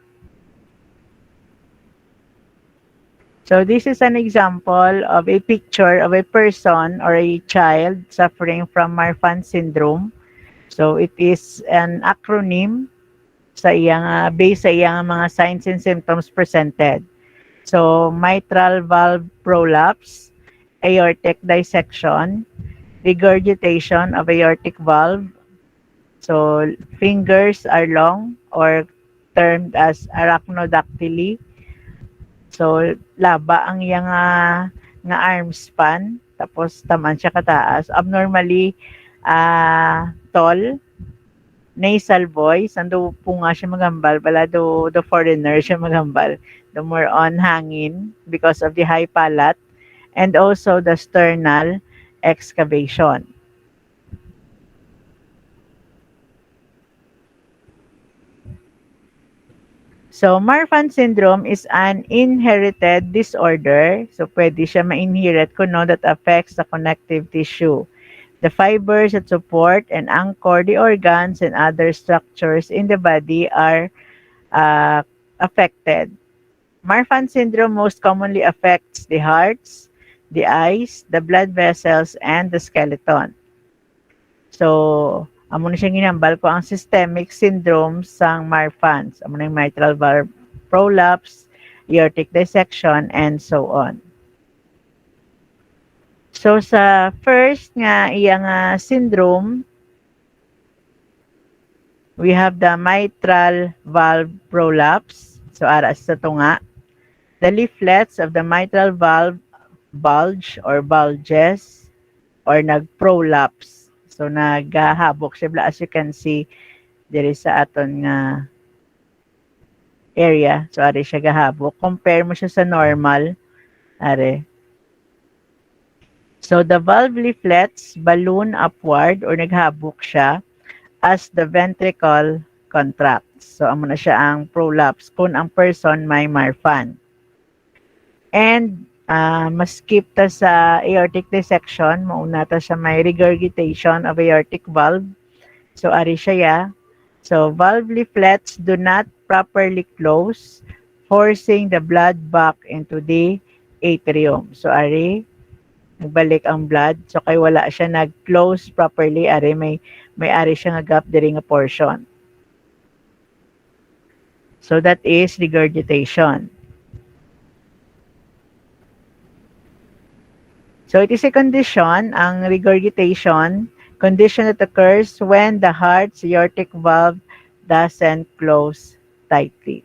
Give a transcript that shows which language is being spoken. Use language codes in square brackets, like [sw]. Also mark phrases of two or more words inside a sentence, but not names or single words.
[en] So this is an example of a picture of a person or a child suffering from Marfan syndrome. So it is an acronym [hil] sa iyang based sa iyang mga [en] signs and symptoms presented. So mitral valve prolapse, aortic dissection, regurgitation of aortic valve. So fingers are long or termed as arachnodactyly. [hil] So laba ang iyang nga [en] arm span, [hil] tapos taman siya kataas. [en] Abnormally tall, nasal voice, [hil] ando po nga siya magambal, bala do foreigner siya magambal, [en] the more on hangin because of the high palate, and also the sternal excavation. So, Marfan syndrome is an inherited disorder. So, [hil] pwede siya ma-inherit kung no, [en] that affects the connective tissue, the fibers that support and anchor the organs and other structures in the body are affected. Marfan syndrome most commonly affects the hearts, the eyes, the blood vessels, and the skeleton. So, [hil] amo na siyang ginambal ko ang [en] systemic syndrome [hil] sang Marfan. Amo na yung [en] mitral valve prolapse, aortic dissection, and so on. So, [hil] sa first nga iyang syndrome, [en] we have the mitral valve prolapse. So, [hil] aras sa tunga. [en] The leaflets of the mitral valve bulge or bulges or nag-prolapse. [hil] So, naghahabok siya. [en] As you can see, there is [hil] sa aton nga [en] area. [hil] So, ari siya gahabok. Compare mo siya sa normal. Ari. [en] So, the valve leaflets balloon upward or [hil] naghabok siya [en] as the ventricle contracts. So, [hil] amo na siya ang prolapse kung ang person may Marfan. And maskip ta sa [en] aortic dissection, [hil] mauna ta sa may [en] regurgitation of aortic valve. [hil] So, ari siya ya. [en] So, valve leaflets do not properly close, forcing the blood back into the atrium. So, [hil] ari, nagbalik ang blood. So, kay wala siya nag- [en] close properly, [hil] ari, may ari siya nga gap diri nga portion. [en] So, that is regurgitation. So it is a condition, ang regurgitation, condition that occurs when the heart's aortic valve doesn't close tightly.